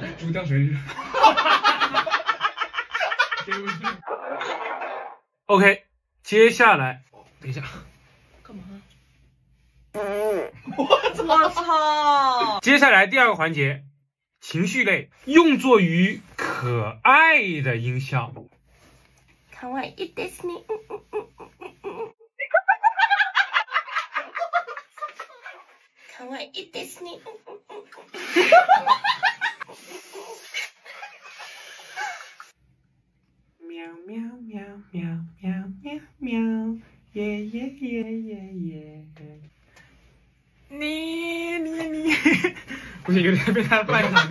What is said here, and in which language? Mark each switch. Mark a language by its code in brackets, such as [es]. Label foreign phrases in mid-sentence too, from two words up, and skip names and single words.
[zh] 猪掉水里。OK， 接下来，等一下，干嘛？我操！接下来第二个环节，情绪类，用作于可爱的音效。 [ja] かわいいですね。かわいいですね。喵喵喵喵喵喵喵，耶耶耶耶耶。 [zh] 你，不行，有点被他绊上。